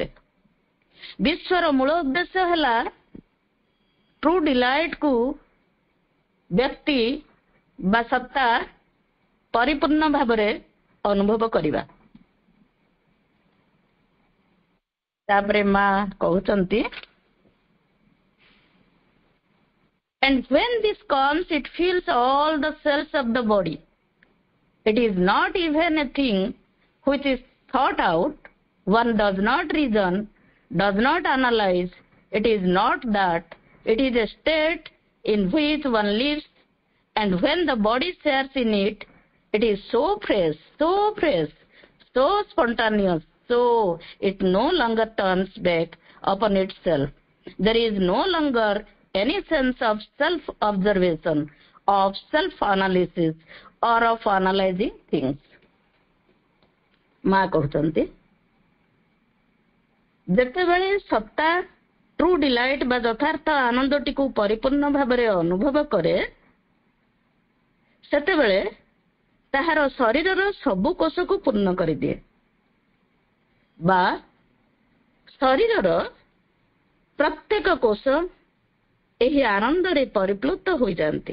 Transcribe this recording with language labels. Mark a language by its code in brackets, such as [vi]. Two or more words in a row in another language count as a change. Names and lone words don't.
[or] ବିଶ୍ୱର ମୂଳ ଉଦ୍ଦେଶ୍ୟ ହେଲା [en] true delightକୁ [or] ବ୍ୟକ୍ତି ବା ସତ୍ତା ପରିପୂର୍ଣ୍ଣ ଭାବରେ ଅନୁଭବ କରିବା। ତାପରେ ମା କହୁଛନ୍ତି, [en] and when this comes, it fills all the cells of the body. It is not even a thing which is thought out. One does not reason, does not analyze. It is not that. It is a state in which one lives, and when the body shares in it, it is so fresh, so spontaneous, so it no longer turns back upon itself. There is no longer any sense of self-observation, of self-analysis, or of analyzing things. [or] ମା କହୁଛନ୍ତି, ଯେତେବେଳେ ସତ୍ତା [en] true delight [or] ବା ଯଥାର୍ଥ ଆନନ୍ଦଟିକୁ ପରିପୂର୍ଣ୍ଣ ଭାବରେ ଅନୁଭବ କରେ, ସେତେବେଳେ ତାହାର ଶରୀରର ସବୁ କୋଷକୁ ପୂର୍ଣ୍ଣ କରିଦିଏ ବା ଶରୀରର ପ୍ରତ୍ୟେକ କୋଷ ଏହି ଆନନ୍ଦରେ ପରିପ୍ଲୁତ ହୋଇଯାନ୍ତି।